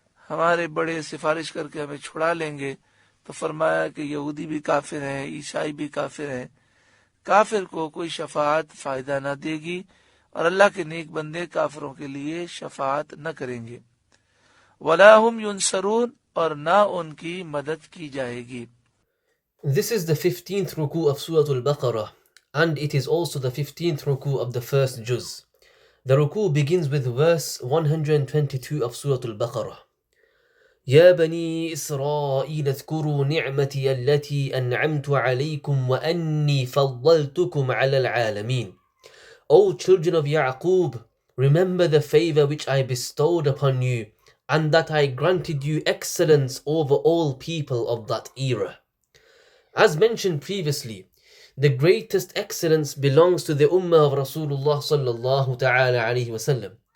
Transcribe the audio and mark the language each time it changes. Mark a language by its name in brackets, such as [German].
[Urdu] ہمارے بڑے سفارش کر کے ہمیں چھڑا لیں گے، تو فرمایا کہ یہودی بھی کافر ہیں، عیسائی بھی کافر ہیں، کافر کو کوئی شفاعت فائدہ نہ دے گی، اور اللہ کے نیک بندے کافروں کے لیے شفاعت نہ کریں گے۔ [Arabic] وَلَا هُمْ يُنصَرُونَ، [Urdu] اور نہ ان کی مدد کی جائے گی۔ [English] This is the 15th ruku of Surah Al-Baqarah, and it is also the 15th ruku of the first juz. The ruku begins with verse 122 of Surah Al-Baqarah. [Arabic] يا بني إسرائيل اذكروا نعمتي التي أنعمت عليكم وأني فضلتكم على العالمين. [English] O children of Ya'qub, remember the favor which I bestowed upon you, and that I granted you excellence over all people of that era. As mentioned previously, the greatest excellence belongs to the Ummah of Rasulullah sallallahu ta'ala alayhi wa sallam.